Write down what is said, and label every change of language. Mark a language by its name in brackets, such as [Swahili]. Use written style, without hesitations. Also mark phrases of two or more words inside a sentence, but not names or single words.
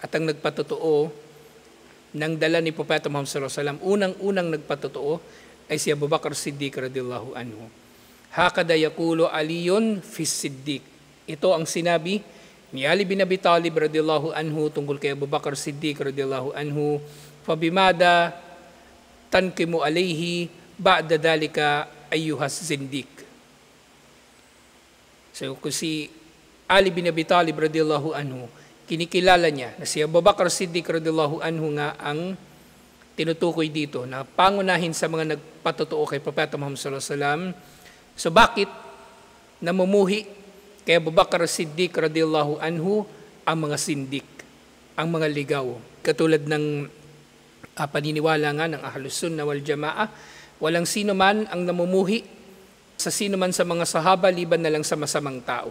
[Filipino] At ang nagpatotoo ng dala ni Propeta Muhammad [Arabic] صلى الله عليه وسلم, [Filipino] unang-unang nagpatotoo ay si Abu Bakr Siddiq [Arabic] رضي الله عنه. هكذا يقول علي في الصديق. [Filipino] Ito ang sinabi ni Ali bin Abi Talib [Arabic] رضي الله عنه [Filipino] tungkol kay Abu Bakr Siddiq [Arabic] رضي الله عنه, فبماذا تنقم عليه بعد ذلك أيها الزنديق. [Filipino] So kung si Ali bin Abi Talib [Arabic] رضي الله عنه, [Filipino] kinikilala niya na si Abu Bakr Siddiq [Arabic] رضي الله عنه [Filipino] nga ang tinutukoy dito na pangunahin sa mga nagpatotoo kay Propeta Muhammad [Arabic] صلى الله عليه وسلم. [Filipino] So bakit namumuhi kay Abu Bakr Siddiq [Arabic] رضي الله عنه [Filipino] ang mga sindik, ang mga ligaw? Katulad ng paniniwala nga ng Ahlus Sunnah wal Jamaah, walang sino man ang namumuhi sa sino man sa mga sahaba liban na lang sa masamang tao.